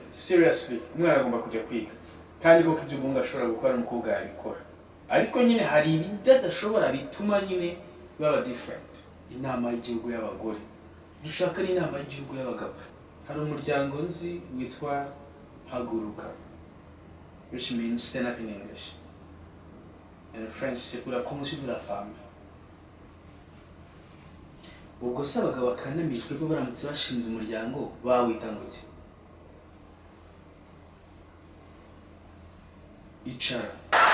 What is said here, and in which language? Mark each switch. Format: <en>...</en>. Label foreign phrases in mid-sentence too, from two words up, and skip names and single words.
<rw>Seriously, umwana agomba kujya kwiga. Kandi koko ibyo umuntu ashobora gukora n'umukobwa yabikora. Ariko nyine hari ibidashobora bituma nyine baba different. Inama y'igihugu y'abagore. Dushaka n'inama y'igihugu y'abagabo. Hari umuryango nzi witwa Haguruka,</rw> <en>which means stand up in English. And in French,</en> <fr>c'est pour la promotion de la femme.</fr> <rw>Ubwo se abagabo bakanamijwe ko baramutse bashinze umuryango bawita ngo iki? Icara.</rw>